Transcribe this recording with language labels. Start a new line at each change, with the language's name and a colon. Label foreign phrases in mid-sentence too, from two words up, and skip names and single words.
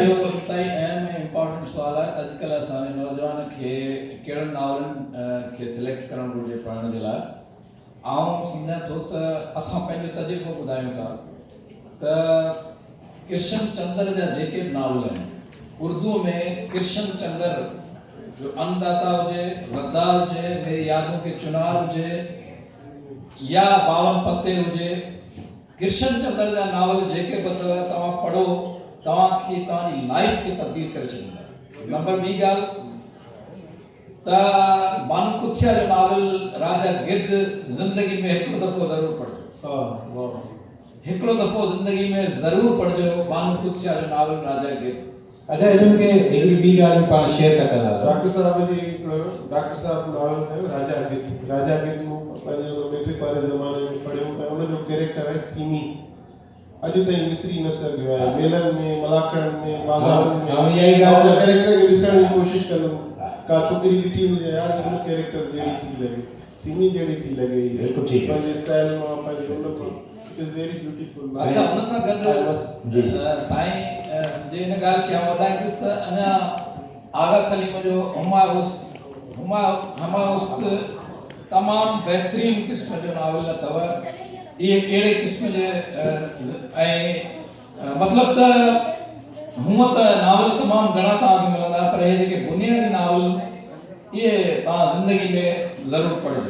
Sindhi: इहो तई अहम ऐं इम्पोर्टेंट सुवाल आहे त अॼुकल्ह असांजे नौजवान खे कहिड़नि नावलनि खे सिलेक्ट करणु घुरिजे पढ़ण जे लाइ। आउं सम्झां थो त असां पंहिंजो तजुर्बो ॿुधायूं था त कृष्ण चंद्र जा जेके नावल आहिनि उर्दू में कृष्ण चंद्र जो अन्नदाता हुजे, गद्दार हुजे, मेरी यादों के चुनार हुजे या 52 पत्ते हुजे, कृष्ण चंद्र जा नावल जेके बि अथव तव्हां पढ़ो तव्हांखे तव्हांजी लाइफ खे तब्दील करे छॾींदा। नंबर ॿी ॻाल्हि त बानू कुत्सिया जो नावल राजा गिद्ध ज़िंदगी में हिकिड़ो दफ़ो ज़रूरु पढ़िजो। हिकिड़ो दफ़ो ज़िंदगी में ज़रूरु पढ़िजो बानू कुत्सिया जो नावल राजा गिद्ध। अच्छा इन्हनि खे हिकिड़ी ॿी ॻाल्हि पाण शेयर था कंदा। डॉक्टर साहब नावल कयो राजा गिद्ध। राजा गिद्ध पंहिंजे मैट्रिक वारे ज़माने में पढ़ियो ऐं उनजो कैरेक्टर आहे सीमी। अॼु ताईं विसरी न सघियो आहे। मेलनि में, मलाखड़नि में, बाज़ारनि में यही ॻाल्हि कैरेक्टर खे ॾिसण जी कोशिशि कंदुमि। का छोकिरी ॾिठी हुजे यार हुन कैरेक्टर जहिड़ी थी लॻे, सीमी जहिड़ी थी लॻे। बिल्कुलु ठीकु आहे। पंहिंजे स्टाइल मां पंहिंजे उन मां
English: is very beautiful.
Sindhi: अच्छा उन सां गॾु साईं जे हिन ॻाल्हि खे आउं वधाईंदुसि त अञा आगा सलीम जो हमा उस्त तमामु बहितरीनु क़िस्म जो नावल अथव। इहे कहिड़े क़िस्म जे ऐं मतिलबु त हूअं त नावल तमामु घणा तव्हांखे मिलंदा पर इहे जेके बुनियादी नावल इहे तव्हां ज़िंदगी में ज़रूरु पढ़िजो।